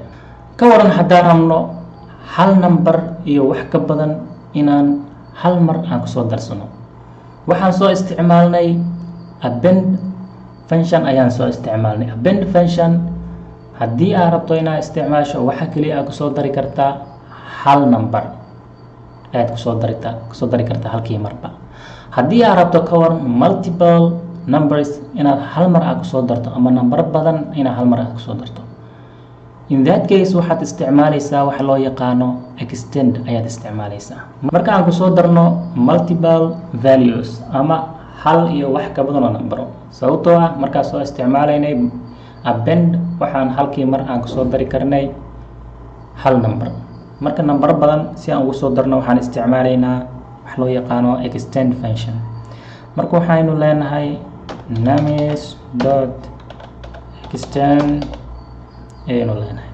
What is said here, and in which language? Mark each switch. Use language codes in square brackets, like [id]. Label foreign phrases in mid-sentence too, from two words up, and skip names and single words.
[so] ka waran haddaan rabno hal number iyo wax ka badan inaan hal mar aan kusoo darsano, waxaan soo isticmaalnay [en] append function [so] ayaan soo isticmaalnay. [en] append function [so] haddii aad rabto inaad isticmaasho waxa kaliya aad kusoo dari kartaa hal number ayaad kusoo dari kartaa halkii marba. haddii aad rabto ka waran [en] multiple numbers [so] inaad hal mar aad kusoo darto ama number badan inaad hal mar aad kusoo darto, [en] in that case [so] waxaad isticmaalaysaa waxa loo yaqaano extend ayaad isticmaalaysaa. marka aan kusoo darno [en] multiple values [so] ama hal iyo wax ka badan oo number, sababtoo ah markaa soo isticmaalaynay append waxaan halkii mar aan kusoo dari karnay hal number. marka number badan si aan ugu soo darno waxaan isticmaalaynaa wax loo yaqaano [en] extend function. [so] marka waxaynu leenahay namis dot extend ayaynu leenahay.